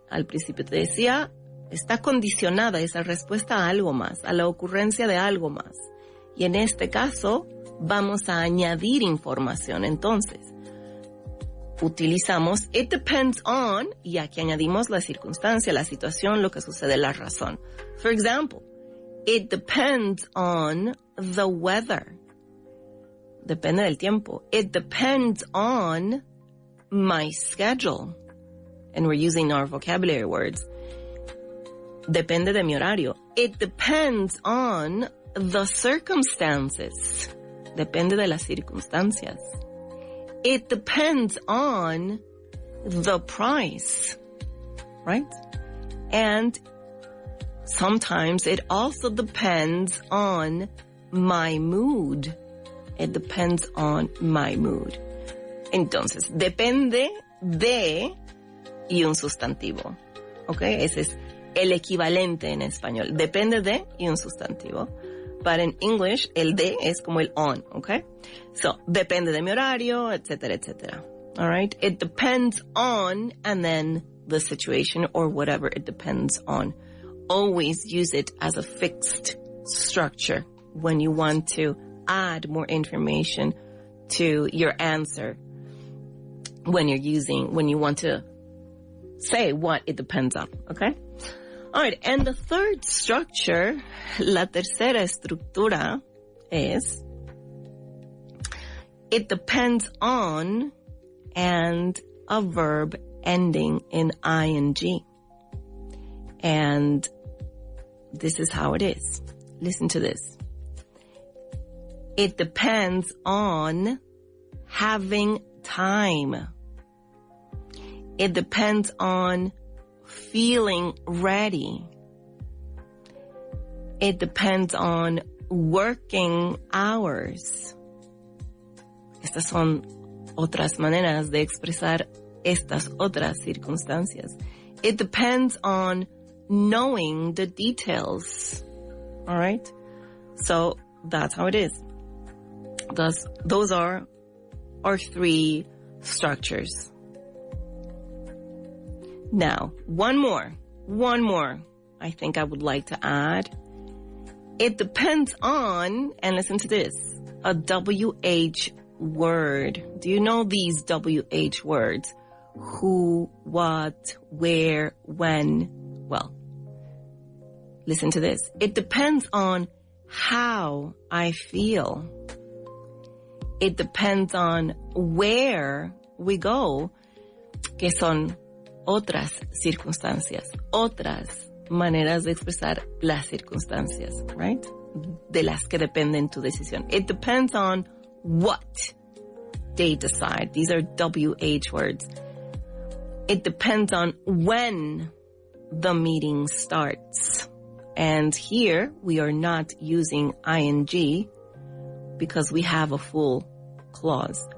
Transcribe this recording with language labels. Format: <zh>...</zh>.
<es>Al principio te decía, está condicionada esa respuesta a algo más, a la ocurrencia de algo más. Y en este caso, vamos a añadir información. Entonces, utilizamos</es> <en>it depends on,</en> <es>y aquí añadimos la circunstancia, la situación, lo que sucede, la razón.</es> <en>For example, it depends on the weather.</en> <es>Depende del tiempo.</es> <en>It depends on my schedule. And we're using our vocabulary words.</en> <es>Depende de mi horario.</es> <en>It depends on the circumstances.</en> <es>Depende de las circunstancias.</es> <en>It depends on the price. Right? And sometimes it also depends on my mood. It depends on my mood.</en> <es>Entonces, depende de y un sustantivo. ¿Ok? Ese es el equivalente en español. Depende de y un sustantivo.</es> <en>But in English,</en> <es>el de es como el on. ¿Ok? So, depende de mi horario, etcétera, etcétera.</es> <en>All right? It depends on, and then the situation or whatever it depends on. Always use it as a fixed structure when you want to add more information to your answer, when you want to say what it depends on, okay? All right, and the third structure,</en> <es>la tercera estructura es</es> <en>it depends on and a verb ending in ing. And this is how it is. Listen to this. It depends on having time. It depends on feeling ready. It depends on working hours.</en> <es>Estas son otras maneras de expresar estas otras circunstancias.</es> <en>It depends on knowing the details. All right? So that's how it is. Those are our three structures. Now, one more I think I would like to add. It depends on, and listen to this, a WH word. Do you know these WH words? Who, what, where, when? Well, listen to this. It depends on how I feel. It depends on where we go,</en> <es>que son otras circunstancias, otras maneras de expresar las circunstancias, right? De las que dependen tu decisión.</es> <en>It depends on what they decide. These are WH words. It depends on when the meeting starts. And here we are not using ing because we have a full clause.</en>